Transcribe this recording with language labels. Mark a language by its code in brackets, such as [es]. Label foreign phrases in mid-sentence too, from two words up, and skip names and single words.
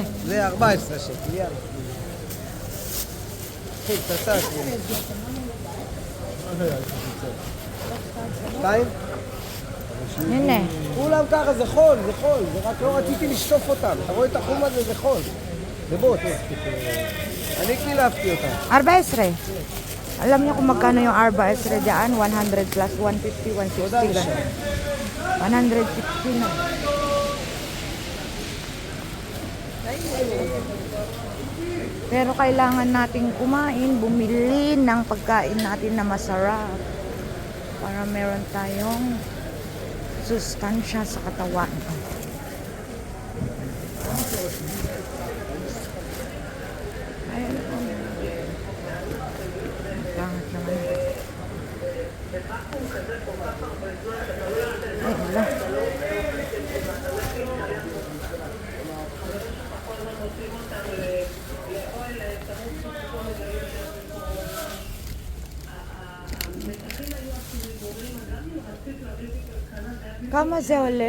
[he] זה 14 שקל, יאללה. אחי, תטע. 2? הנה. כולם ככה, זה חול, זה חול, זה רק לא רציתי לשטוף אותם. אתה רואה את החום הזה, זה חול. זה בוט. אני קילפתי אותם. 14. [tl] Alam niyo kung magkano yung 14 dyan? 100 plus 150, 160 ganun. 160 na. Pero kailangan nating kumain, bumili ng pagkain natin na masarap para meron tayong sustansya sa katawan. Ayan po. Pangit naman. Ay, wala. [he] כמה זה עולה?